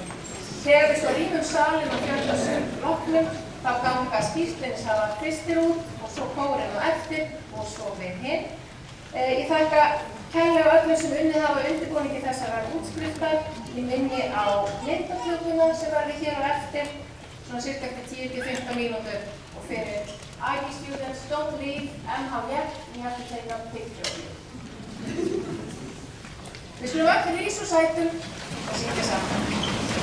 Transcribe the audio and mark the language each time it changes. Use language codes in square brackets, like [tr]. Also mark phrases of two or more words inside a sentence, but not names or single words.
[is] Þegar við svo rýmum salinn og fjöldasögn loknum, þá ganga skýrtlinishafa Kristir út og svo kórinn á eftir og svo við hinn. Ég þakka kærlega öllum sem unnið hafa undirbúningi þessarar útskriftar. Ég minni á myndatökuna sem verður hér á eftir, svona cirka eftir 10-15 mínútur og fyrir [en] IG students, don't leave MH yet, you have to take a picture of you. [is] Við skulum öll rísa úr sætum og syngja saman.